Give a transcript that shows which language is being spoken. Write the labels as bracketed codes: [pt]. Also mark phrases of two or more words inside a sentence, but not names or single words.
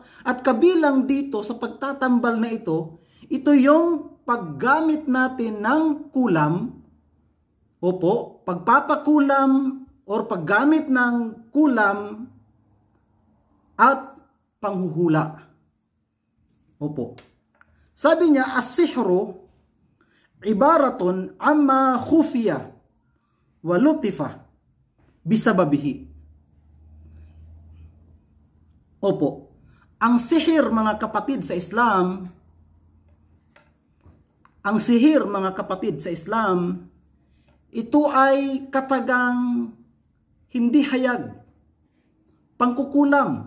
[tl] At kabilang dito sa pagtatambal na ito yung paggamit natin ng kulam, opo, pagpapakulam or paggamit ng kulam at panghuhula. Opo. Sabi niya, [ar] السحر عبارة عما خفي ولطف سببه. [tl] Opo, ang sihir mga kapatid sa Islam, ito ay katagang hindi hayag, pangkukulam.